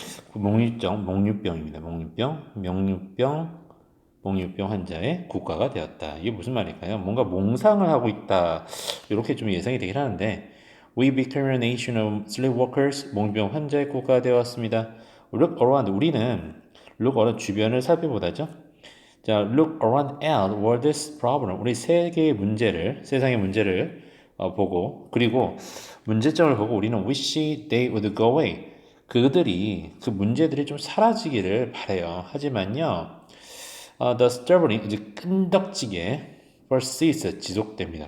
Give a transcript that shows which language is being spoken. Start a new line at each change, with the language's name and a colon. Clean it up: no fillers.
Korean: 그 목류병입니다. 목류병 환자의 국가가 되었다. 이게 무슨 말일까요? 뭔가 몽상을 하고 있다. 이렇게 좀 예상이 되긴 하는데,
English: We became a nation of sleepwalkers.
Korean: 목류병 환자의 국가가 되었습니다.
English: Look around.
Korean: 우리는
English: look around
Korean: 주변을 살펴보다죠.
English: 자, look around at world's problem.
Korean: 우리 세상의 문제를 보고, 그리고 문제점을 보고 우리는
English: wish they would go away.
Korean: 그 문제들이 좀 사라지기를 바래요. 하지만요,
English: the stubborn,
Korean: 이제 끈덕지게
English: persist,
Korean: 지속됩니다.